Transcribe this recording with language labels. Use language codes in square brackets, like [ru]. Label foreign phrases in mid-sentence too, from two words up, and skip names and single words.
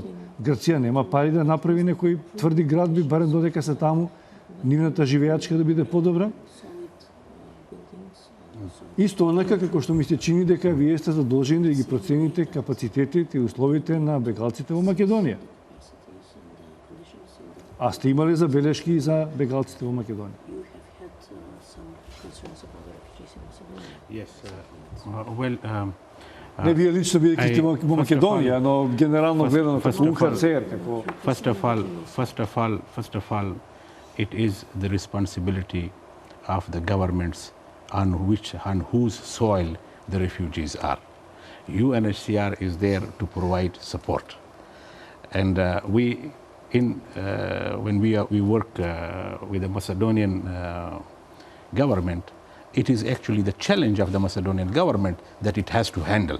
[mk] Грција нема пари да направи некои тврди градби, барем додека се таму, нивната живеачка да биде подобра. Исто онака како што ми се чини дека вие сте задолжени да ги процените капацитетите и условите на бегалците во Македонија. А сте имали забелешки за бегалците во Македонија? [en] Yes. Well, [mk] Не вие лично бидејќи сте во Македонија, но генерално гледано како УНХР, како [en] First of all, it is the responsibility of the governments on whose soil the refugees are. UNHCR is there to provide support, and when we work with the Macedonian government, it is actually the challenge of the Macedonian government that it has to handle.